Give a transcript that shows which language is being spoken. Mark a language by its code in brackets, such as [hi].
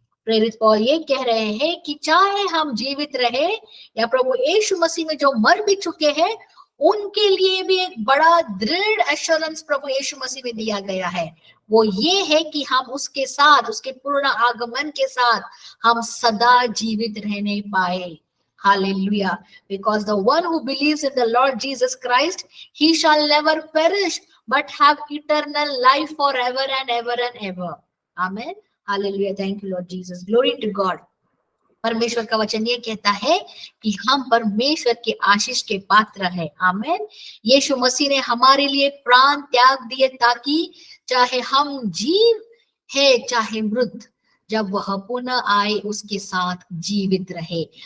[hi] प्रेरित पौल ये कह रहे हैं कि चाहे हम जीवित रहे या प्रभु यीशु मसीह में जो मर भी चुके हैं उनके लिए भी एक बड़ा दृढ़ एश्योरेंस प्रभु यीशु मसीह में दिया गया है. वो ये है कि हम उसके साथ, उसके पूर्ण आगमन के साथ हम सदा जीवित रहने पाए. [en] Hallelujah. Because the one who believes in the Lord Jesus Christ, he shall never perish but have eternal life forever and ever and ever. Amen. Hallelujah. Thank you Lord Jesus. Glory to God. [hi] परमेश्वर का वचन ये कहता है कि हम परमेश्वर के आशीष के पात्र हैं. आमेन. यीशु मसीह ने हमारे लिए प्राण त्याग दिए ताकि चाहे हम जीव है चाहे मृत, जब वह पुनः आए उसके साथ जीवित रहे।